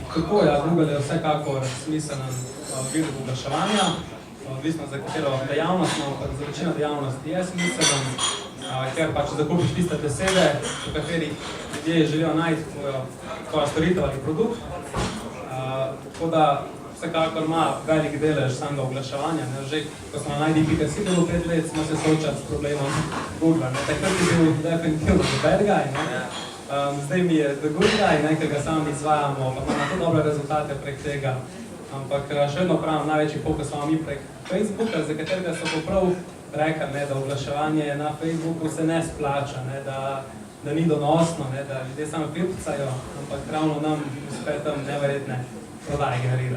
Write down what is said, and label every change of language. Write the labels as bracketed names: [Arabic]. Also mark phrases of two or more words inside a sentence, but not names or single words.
[Slovenian] Tako, ja, Google je vsekakor smiseln vir oglaševanja, odvisno za katero dejavnost, ampak za večino dejavnosti je smiseln, ker pa če zakupiš tiste besede, v katerih ljudje želijo najti tvoja storitev ali produkt, tako da vsekakor ima velik delež samega oglaševanja. Že ko smo na najdi.si bilo 5 let, smo se soočali s problemom Google. Takrat je bil definitivno [English] the bad guy. [Slovenian] Zdaj mi je [English] the good guy, [Slovenian] ker ga sami izvajamo, pa imamo to dobre rezultate prek tega. Ampak še vedno pravim, največji fokus imamo mi prek Facebooka, za katerega so poprav rekli, da oglaševanje na Facebooku se ne splača, da ni donosno, da ljudje samo klipcajo, ampak ravno nam uspe tam neverjetne prodaje generira.